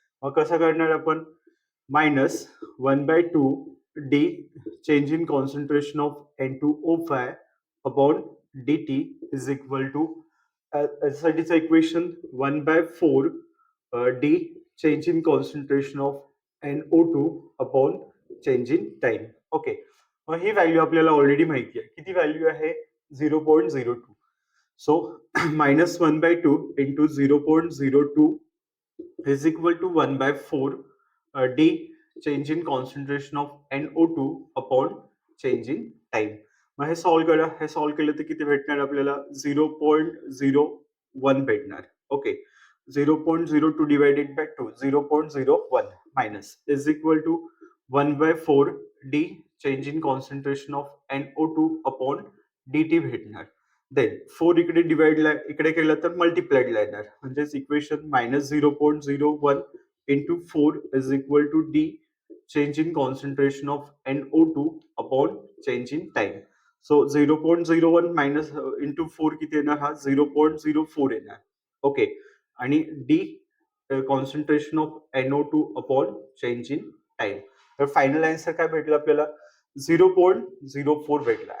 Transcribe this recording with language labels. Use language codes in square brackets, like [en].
[mr] मग कसं करणार आपण? [en] -1/2 d change in concentration of N2O5 upon dt is equal to, [mr] यासाठीचं [en] Equation 1/4 d change in concentration of NO2 upon change in time. [mr] Okay, मग ही value आपल्याला already माहिती आहे. किती व्हॅल्यू आहे? 0.02. [en] So -1/2 into 0.02 is equal to 1/4 d change in concentration of NO2 upon change in time. [mr] मग हे solve करा. हे सॉल्व्ह केलं तर किती भेटणार आपल्याला? 0.01 भेटणार. [en] ओके, 0.02 divided by 2, 0.01 minus is equal to 1/4 d change in concentration of NO2 upon dt [mr] भेटणार. देन 4 इकडे इकडे केलं तर मल्टिप्लाइडला येणार. [en] म्हणजेच equation -0.01 into 4 is equal to d change in concentration of NO2 upon change in time. [mr] So 0.01 minus into 4 किती येणार? हा 0.04 येणार. [en] Okay, आणि d concentration of NO2 upon change in time. [mr] तर फायनल आन्सर काय भेटलं आपल्याला? 0.04 भेटला.